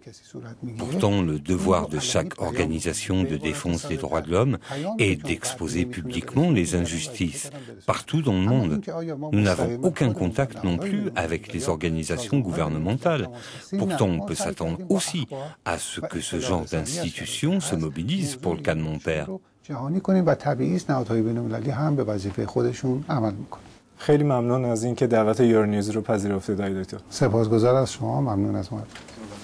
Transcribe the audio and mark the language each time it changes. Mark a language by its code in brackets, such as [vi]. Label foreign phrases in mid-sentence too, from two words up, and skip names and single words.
[fr] Pourtant, le devoir de chaque organisation de défense des droits de l'homme est d'exposer publiquement les injustices partout dans le monde. Nous n'avons aucun contact non plus avec les organisations gouvernementales. Pourtant, on peut s'attendre aussi à ce que ce genre d'institutions se mobilisent pour le cas de mon père. [fa] خیلی ممنون از اینکه دعوت یورونیوز رو پذیرفتید آقای دکتر. سپاسگزار از شما، ممنون از ما.